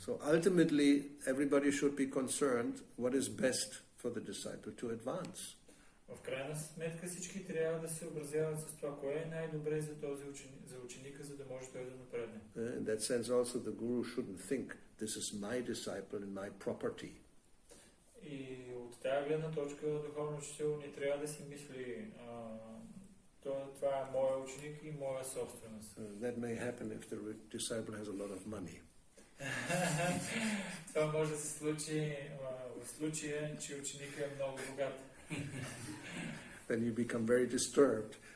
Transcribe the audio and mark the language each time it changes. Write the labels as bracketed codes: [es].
[en] So ultimately, everybody should be concerned what is best for the disciple to advance. [bg] В крайна сметка всички трябва да се образяват с това, кое е най-добре за този за ученика, за да може той да напредне. [en] In that sense also the guru shouldn't think this is my disciple and my property. [bg] И от тази гледна точка духовен учител не трябва да си мисли това е моя ученик и моя собственост. [en] That may happen if the disciple has a lot of money. [bg] Това може да се случи в случая, че ученикът е много богат. [en] Then you become very disturbed.